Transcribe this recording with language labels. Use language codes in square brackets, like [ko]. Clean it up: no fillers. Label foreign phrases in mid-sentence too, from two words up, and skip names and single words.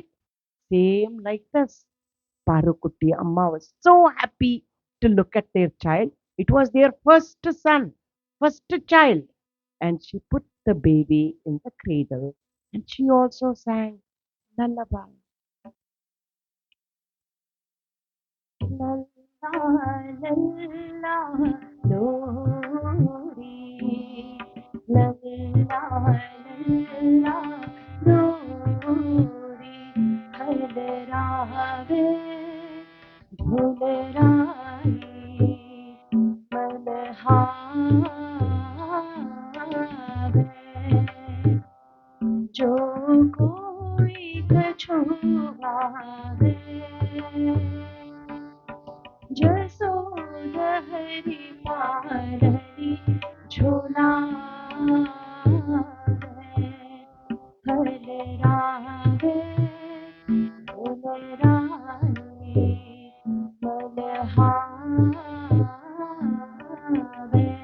[en] Same like this. Parukutti Amma was so happy to look at their child. It was their first son, first child. And she put the baby in the cradle and she also sang lullaby. [bra] लल्ला, लल्ला, लोरी. लल्ला, लल्ला, लोरी. हलरावे, धुलराई, मलहावे. जो कोई कछु भावे, जसोदा हरि पालनी झूला हर रावे बोल रानी मलहावे।